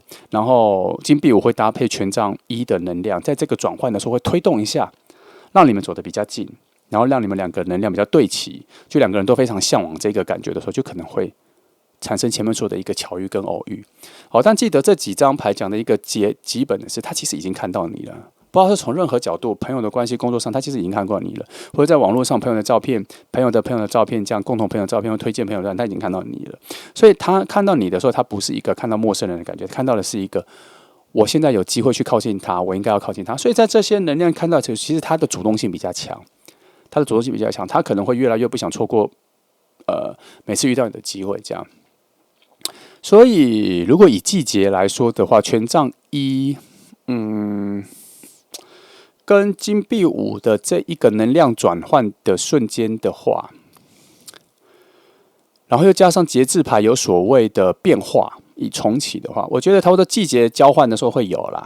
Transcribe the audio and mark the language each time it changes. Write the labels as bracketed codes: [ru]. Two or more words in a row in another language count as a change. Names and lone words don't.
[zh] 然後金幣5會搭配權杖1的能量，在這個轉換的時候會推動一下，讓你們走得比較近，然後讓你們2個能量比較對齊，就2個人都非常向往這個感覺的時候，就可能會產生前面說的一個巧遇跟偶遇。好，但記得這幾張牌講的一個基本的是，他其實已經看到你了，不知道是從任何角度，朋友的關係、工作上，他其實已經看過你了，或者在網絡上朋友的照片、朋友的照片，這樣共同朋友的照片或推薦朋友的，他已經看到你了。所以他看到你的時候，他不是一個看到陌生人的感覺，看到的是一個我現在有機會去靠近他，我應該要靠近他。所以在這些能量看到，其實他的主動性比較強，他可能會越來越不想錯過每次遇到你的機會，這樣。所以，如果以季節來說的話，權杖1，跟金幣5的這一個能量轉換的瞬間的話，然後又加上節制牌有所謂的變化，以重啟的話，我覺得差不多季節交換的時候會有啦。